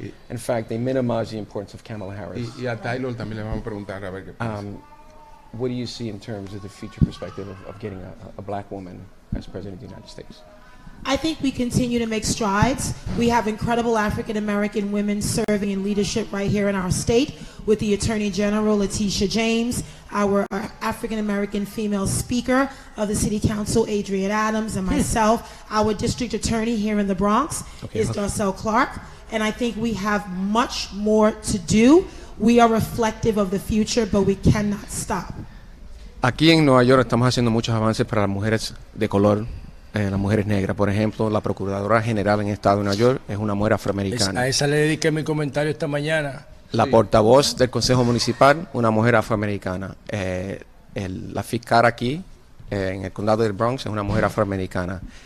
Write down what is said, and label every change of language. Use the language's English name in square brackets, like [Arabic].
[English] In fact, they minimize the importance of Kamala Harris. [Spanish] Y a Taylor también le vamos a preguntar a ver qué piensa. [English] What do you see in terms of the future perspective of getting a black woman as president of the United States? I think we continue to make strides. We have incredible African American women serving in leadership right here in our state, with the Attorney General Letitia James, our African American female speaker of the City Council, Adrienne Adams, and myself. Our district attorney here in the Bronx is Darcel Clark, and I think we have much more to do. We are reflective of the future, but we cannot stop. [Spanish] Aquí en Nueva York estamos haciendo muchos avances para las mujeres de color, las mujeres negras. Por ejemplo, la Procuradora General en el Estado de Nueva York es una mujer afroamericana. A esa le dediqué mi comentario esta mañana. La portavoz del Consejo Municipal, una mujer afroamericana. La fiscal aquí, en el condado del Bronx, es una mujer afroamericana.